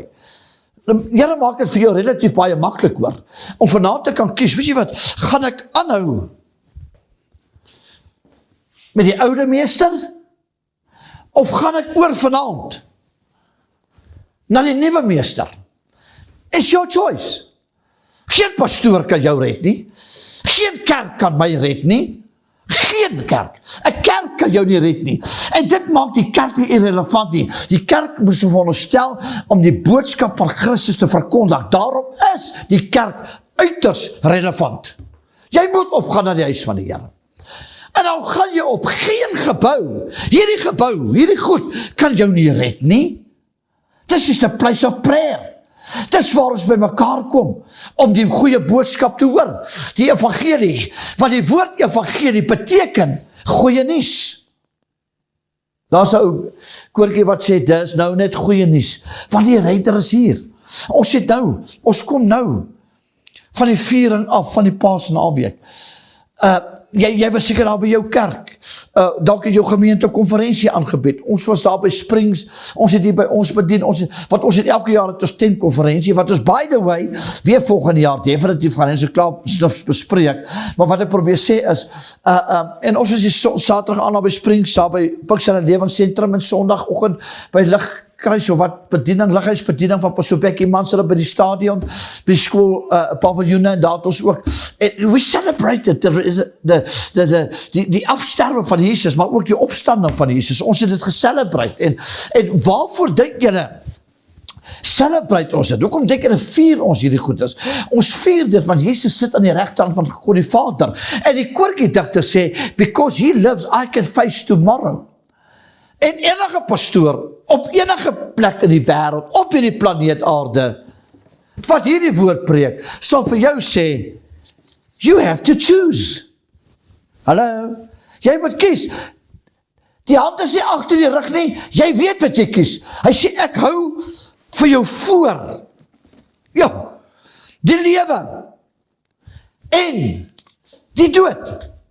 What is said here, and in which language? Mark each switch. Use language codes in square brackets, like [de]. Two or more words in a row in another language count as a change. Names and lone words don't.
[af] Here maak dit vir jou relatief baie maklik, hoor, om vanaand te kan kies. Weet jy wat, gaan ek aanhou met die oude meester, of gaan ek oor vanaand na die nuwe meester? [en] It's your choice. [af] Geen pastoor kan jou red nie, geen kerk kan my red nie, geen kerk. 'n kerk kan jou nie red nie. En dit maak die kerk nie irrelevant nie. Die kerk moes veronderstel om die boodskap van Christus te verkondig. Daarom is die kerk uiters relevant. Jy moet opgaan na die huis van die Here. En dan gaan jy op, geen gebou. Hierdie goed kan jou nie red nie. [en] This is the place of prayer. [af] Dis waar ons by mekaar kom, om die goeie boodskap te hoor, die evangelie, want die woord evangelie beteken goeie nuus. Daar's 'n ou koortjie wat sê, dis nou net goeie nuus, want die redder is hier. Ons kom nou, van die viering af, van die Paasnaweek. Jy was seker daar by jou kerk, dalk het jou gemeente konferensie aangebied, ons was daar by Springs, ons het hier by ons bedien, ons het elke jaar het ons tentkonferensie, wat ons [en] by the way, [af] weer volgende jaar definitief gaan, en so klaar bespreek, maar wat ek probeer sê is, en ons was die Saterdag aan by Springs, daar by Piksel Lewenssentrum, en Sondagoggend by Ligkruis, of wat bediening, lighuisbediening van Pastor Becky Mans, hulle by die stadion, by die skool, paviljoene, en daar het ons ook, [en] we celebrated [af] die afsterwe van Jesus, maar ook die opstanding van Jesus. Ons het dit gecelebrate. En waarvoor dink julle celebrate ons dit? Hoekom dink julle vier ons hierdie goedes? Ons vier dit, want Jesus sit aan die regterkant van God die Vader. En die koortjie digter sê, [en] because he lives, I can face tomorrow. [af] En enige pastoor, op enige plek in die wêreld, op hierdie planeet aarde, wat hierdie woord preek, sal vir jou sê, [en] You have to choose. [af] Hallo? Jy moet kies. Die hand is nie agter die rug nie. Jy weet wat jy kies. Hy sê, ek hou vir jou voor. Ja, die lewe en die dood.